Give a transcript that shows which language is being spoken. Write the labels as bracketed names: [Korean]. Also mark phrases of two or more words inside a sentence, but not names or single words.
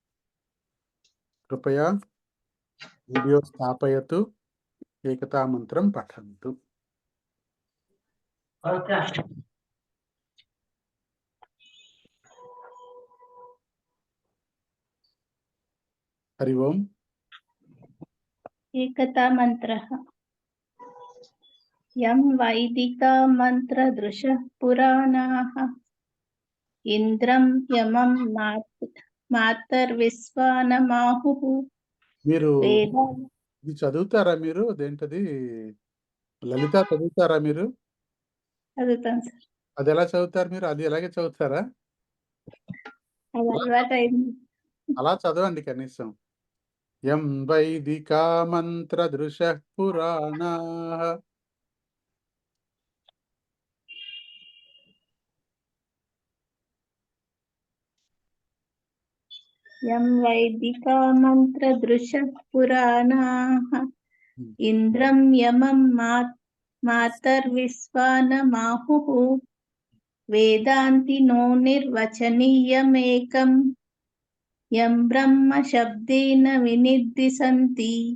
[Sanskrit] కృపయా వీడియో స్థాపయతు ఏకతా మంత్రం పఠంతు. హరి ఓం. एकता मन्त्रः यं वैदिका मन्त्रदृशः पुराणाः इन्द्रं यमं मातर्विश्वानमाहुः [Telugu] మీరు [Sanskrit] वेद [Telugu] ఇది చదువుతారా? మీరు అదేంటది లలిత చదువుతారా మీరు? చదువుతాను సార్. అది ఎలా చదువుతారు మీరు? అది ఎలాగే చదువుతారా? అది అలవాటైంది. అలా చదవండి కనీసం. [Sanskrit] యం వైదికా మంత్రదృశః పురాణాః. यं वैदिका मन्त्रदृशः पुराणाः इन्द्रं यमं मातर्विश्वानमाहुः वेदान्तिनो निर्वचनीयमेकं यं ब्रह्म शब्देन विनिर्दिशन्ति